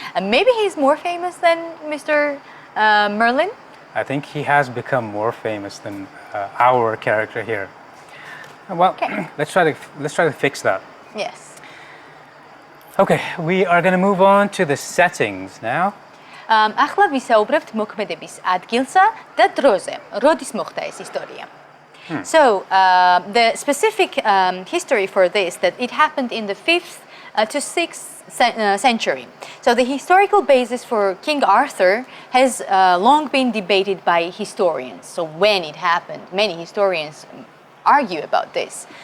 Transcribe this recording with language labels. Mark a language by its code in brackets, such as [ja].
[en] Maybe he's more famous than Mr. Merlin? I think he has become more famous than our character here. Well, Okay. let's try to fix that. Yes. Okay, we are going to move on to the settings now. [ka] ახლა ვისაუბრებთ მოქმედების ადგილსა და დროზე. როდის მოხდა ეს ისტორია? [en] So the specific history for this, that it happened in the 5th to 6th century. So the historical basis for King Arthur has long been debated by historians. So when it happened, many historians argue about this.